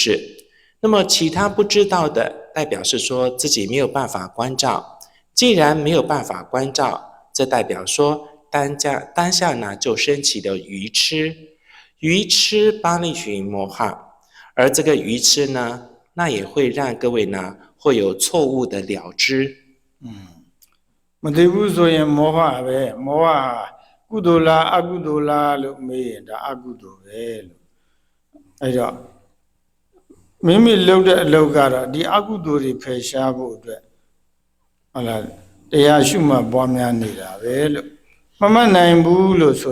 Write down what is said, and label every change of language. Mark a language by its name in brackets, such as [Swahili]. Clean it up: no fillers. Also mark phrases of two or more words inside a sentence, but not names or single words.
[Chinese] 那么其他不知道的，代表是说自己没有办法关照。既然没有办法关照，这代表说当下呢就升起了愚痴，愚痴帮你寻魔哈，而这个愚痴呢，那也会让各位呢会有错误的了知。 [Burmese] မသိဘူးဆိုရင်မောဟပဲမောဟကုသိုလ်လားအကုသိုလ်လားလို့မေးရင်ဒါအကုသိုလ်ပဲလို့အဲ့တော့မိမိလုပ်တဲ့အလုပ်ကတော့ဒီ အကုသိုလ်တွေဖယ်ရှားဖို့အတွက်ဟုတ်လားတရားရှုမှတ်ပွားများနေတာပဲလို့မမှတ်နိုင်ဘူးလို့ဆို